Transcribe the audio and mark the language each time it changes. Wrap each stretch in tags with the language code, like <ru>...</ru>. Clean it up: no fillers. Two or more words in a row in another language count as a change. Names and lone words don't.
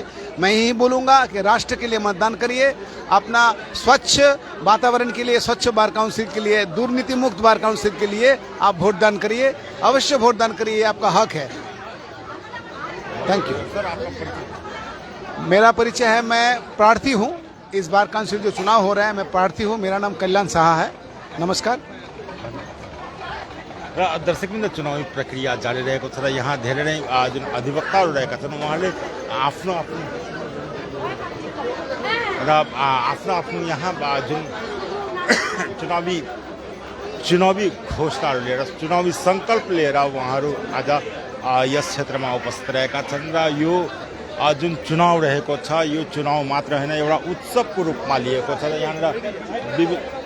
<hi>मैं यही बोलूँगा कि राष्ट्र के लिए मतदान करिए, अपना स्वच्छ वातावरण के लिए, स्वच्छ</hi> <en>bar council</en> <hi>के लिए, दुर्नीति मुक्त</hi> <en>bar council</en> <hi>के लिए आप वोटदान करिए, अवश्य वोटदान करिए, आपका हक है।</hi> <en>Thank you.</en> <hi>सर आपका परिचय? मेरा परिचय है, मैं प्रार्थी हूँ। इस</hi> <en>bar council</en> <hi>जो चुनाव हो रहा है मैं प्रार्थी हूँ। मेरा नाम कल्याण साहा है। नमस्कार।</hi> <ne>र दर्शकवृन्द चुनावी प्रक्रिया जारी रहेको छ र यहाँ धेरै नै जुन अधिवक्ताहरू रहेका छन् उहाँले आफ्नो यहाँ जुन चुनावी घोषणाहरू लिएर चुनावी सङ्कल्प लिएर उहाँहरू आज यस क्षेत्रमा उपस्थित रहेका छन् र यो जुन चुनाव रहेको छ यो चुनाव मात्र होइन एउटा उत्सवको रूपमा लिएको छ र यहाँनिर</ne>